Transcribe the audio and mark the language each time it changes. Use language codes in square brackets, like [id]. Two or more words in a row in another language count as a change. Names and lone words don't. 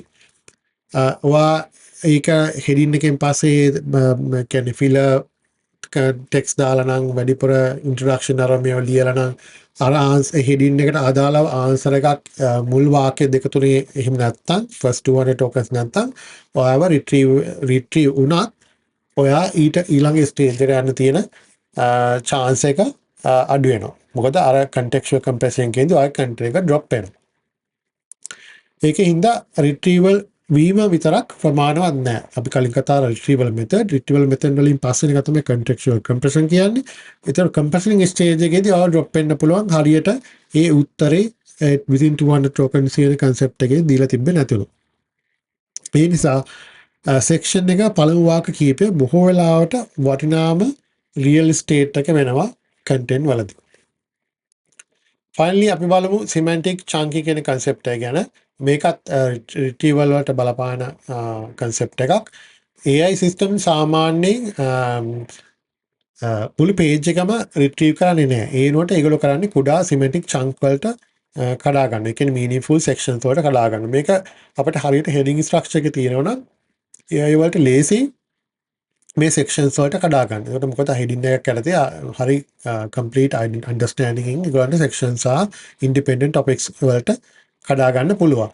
[si] ඔයා ඒක heading එකෙන් පස්සේ කියන්නේ filler ටෙක්ස් දාලා නම් වැඩිපුර ඉන්ට්‍රොඩක්ෂන් අර මේවා ලියලා නම් අර heading එකට අදාළව answer එකක් මුල් වාක්‍ය දෙක තුනේ එහෙම නැත්තම් [en] first 200 tokens [si] නැත්තම් ඔයාව retrieve උනත් ඔයා ඊළඟ ස්ටේජ් එකට යන්න තියෙන chance එක අඩු වෙනවා. මොකද අර [en] contextual compression [si] එකේදී ඔයාගේ content එක drop වෙනවා. ඒකින්ද retrieval වීම විතරක් ප්‍රමාණවත් නැහැ. අපි කලින් කතා කරා [en] retrieval method [si] වලින් පස්සේ එක තමයි [en] contextual compression [si] කියන්නේ. ඒතර [en] compression stage [si] එකේදී ආව drop වෙන්න පුළුවන් හරියට ඒ උත්තරේ [en] within 200 tokens [si] කියන concept එකේ දීලා තිබ්බේ නැතිලු. ඒ නිසා section එක පළමු වාක්‍ය කීපය බොහෝ වෙලාවට වටිනාම [en] real estate [si] එක වෙනවා content වලදී. Finally අපි බලමු [en] semantic chunking [si] කියන concept එක ගැන. මේකත් retrieval වලට බලපාන concept එකක්. AI system සාමාන්‍යයෙන් මුළු page එකම retrieve කරන්නේ නැහැ. ඒ වෙනුවට ඒගොල්ලෝ කරන්නේ කුඩා [en] semantic chunk [si] වලට කඩා ගන්න. ඒ කියන්නේ [en] meaningful sections [si] වලට කඩා ගන්න. මේක අපිට හරියට [en] heading structure [si] එක තියෙනවා නම් AI වලට ලේසි මේ sections වලට කඩා ගන්න. ඒකට මොකද heading එකක් යටතේ හරි [en] complete understanding [si] එකකින් ඒගොල්ලන්ට sections සහ [en] independent topics [si] වලට කඩා ගන්න පුළුවන්.